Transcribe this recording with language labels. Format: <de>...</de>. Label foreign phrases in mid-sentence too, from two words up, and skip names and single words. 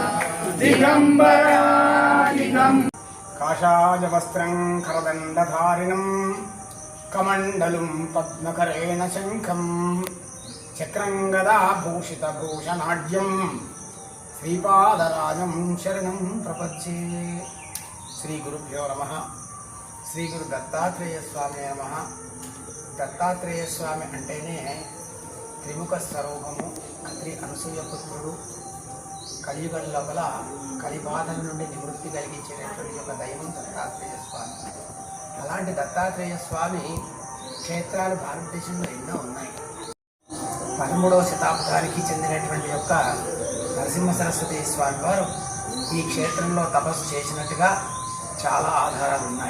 <sa>काषाय वस्त्रं करदण्डधारिणं कमण्डलुं पद्मकरेण शङ्खं चक्रं गदाभूषितभूषणाढ्यं श्रीपादराजं शरणं प्रपद्ये. श्री गुरुभ्यो नमः. श्री गुरु दत्तात्रेय स्वामी नमः.</sa> <te>దత్తాత్రేయ స్వామి అంటేనే త్రిముఖ స్వరూపము, అత్రి అనసూయ పుత్రుడు, కలియుగం లోపల కలిబాధల నుండి నివృత్తి కలిగించేటటువంటి ఒక దైవం దత్తాత్రేయ స్వామి. అలాంటి దత్తాత్రేయ స్వామి క్షేత్రాలు భారతదేశంలో ఎన్నో ఉన్నాయి. 13వ శతాబ్దానికి చెందినటువంటి యొక్క నరసింహ సరస్వతి స్వామి వారు ఈ క్షేత్రంలో తపస్సు చేసినట్టుగా చాలా ఆధారాలు ఉన్నాయి.</te>